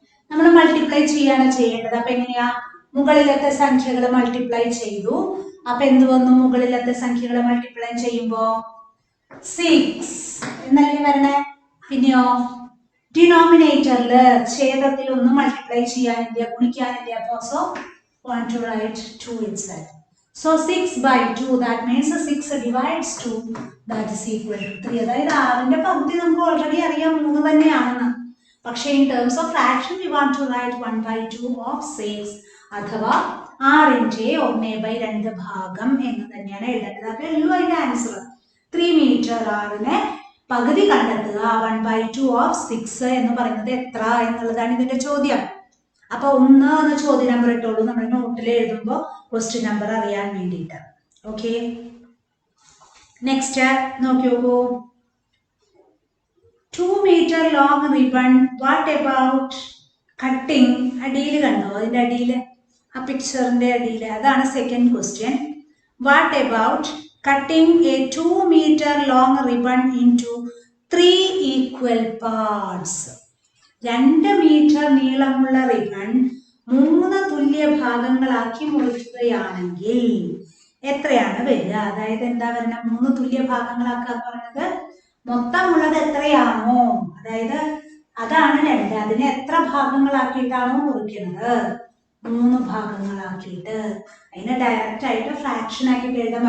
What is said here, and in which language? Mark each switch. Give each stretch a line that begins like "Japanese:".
Malayalam: നമ്മൾ മൾട്ടിപ്ലൈ ചെയ്യാണ് ചെയ്യേണ്ടത്. അപ്പൊ എങ്ങനെയാ? മുകളിലത്തെ സംഖ്യകൾ മൾട്ടിപ്ലൈ ചെയ്തു. അപ്പൊ എന്ത് വന്നു? മുകളിലത്തെ സംഖ്യകൾ മൾട്ടിപ്ലൈ ചെയ്യുമ്പോ 6 എന്നല്ലേ വരണേ. പിന്നെയോ ഡിനോമിനേറ്ററില്, ഛേദത്തിൽ ഒന്നും മൾട്ടിപ്ലൈ ചെയ്യാനില്ല, ഗുണിക്കാനില്ല. അപ്പൊ
English: So want to write 2 itself. So 6/2, that means 6 divides 2, that is equal to 3.
Malayalam: അതായത് 6ന്റെ പകുതി നമുക്ക് ഓൾറെഡി അറിയാം 3 തന്നെയാണെന്ന്. പക്ഷേ
English: in terms of fraction we want to write 1/2 of 6
Malayalam: അഥവാ 6ന്റെ 1/2 ഭാഗം എന്ന് തന്നെയാണ് എഴുതേണ്ടത്. അപ്പൊ ഉള്ളൂ അതിന്റെ ആൻസർ 3 മീറ്റർ. 6നെ പകുതി കണ്ടെത്തുക, 1/2 ഓഫ് 6 എന്ന് പറയുന്നത് എത്ര എന്നുള്ളതാണ് ഇതിന്റെ ചോദ്യം. അപ്പൊ 1 എന്ന ചോദ്യ നമ്പർ ഇട്ടോളൂ നമ്മുടെ നോട്ടിൽ എഴുതുമ്പോൾ ക്വസ്റ്റ്യൻ നമ്പർ അറിയാൻ വേണ്ടിയിട്ട്. ഓക്കെ, നെക്സ്റ്റ് നോക്കി നോക്കൂ.
English: 2 meter long ribbon, what about cutting?
Malayalam: അടിയിൽ കണ്ടോ? അതിന്റെ അടിയിൽ, ആ പിക്ചറിന്റെ അടിയിൽ, അതാണ് second question.
English: What about cutting a 2 meter long ribbon into 3 equal parts?
Malayalam: 2 metre നീളമുള്ള റിബൺ 3 തുല്യ ഭാഗങ്ങളാക്കി മുറിക്കുകയാണെങ്കിൽ എത്രയാണ് വരിക? അതായത് എന്താ പറയുക, 3 തുല്യ ഭാഗങ്ങളാക്കുക എന്ന് പറയുന്നത് മൊത്തമുള്ളത് എത്രയാണോ, അതായത് അതാണ് 2, അതിനെ എത്ര ഭാഗങ്ങളാക്കിയിട്ടാണോ മുറിക്കുന്നത്, 3 ഭാഗങ്ങളാക്കിയിട്ട് അതിനെ ഡയറക്റ്റ് ആയിട്ട് ഫ്രാക്ഷൻ ആക്കിയിട്ട് എഴുതാം.